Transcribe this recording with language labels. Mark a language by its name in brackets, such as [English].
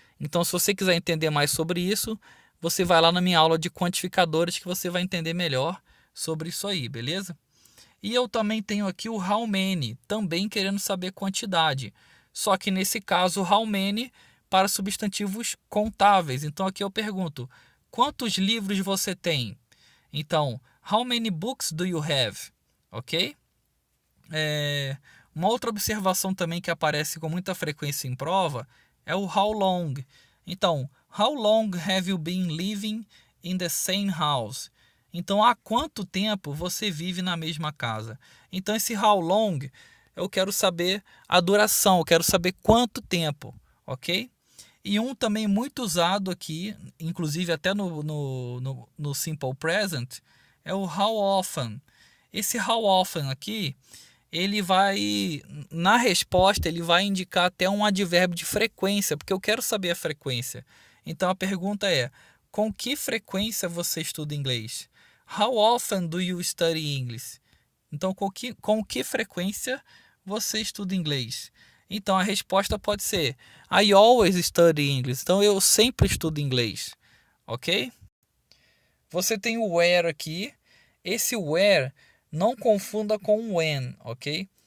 [Portuguese] Então, se você quiser entender mais sobre isso, você vai lá na minha aula de quantificadores que você vai entender melhor sobre isso aí, beleza? E eu também tenho aqui o how many, também querendo saber quantidade. Só que nesse caso, how many para substantivos contáveis. Então aqui eu pergunto, quantos livros você tem? [English] Então, how many books do you have? Ok? [Portuguese] Uma outra observação também que aparece com muita frequência em prova é o how long. [English] Então, how long have you been living in the same house? [Portuguese] Então, há quanto tempo você vive na mesma casa? Então, esse how long, eu quero saber a duração, eu quero saber quanto tempo, ok? E um também muito usado aqui, inclusive até no Simple Present, é o how often. Esse how often aqui, ele vai, na resposta, ele vai indicar até um advérbio de frequência, porque eu quero saber a frequência. Então a pergunta é, com que frequência você estuda inglês? [English] How often do you study English? [Portuguese] Então, com que frequência você estuda inglês? Então, a resposta pode ser [English] I always study English. [Portuguese] Então, eu sempre estudo inglês. Ok? Você tem o where aqui. Esse where não confunda com when, ok?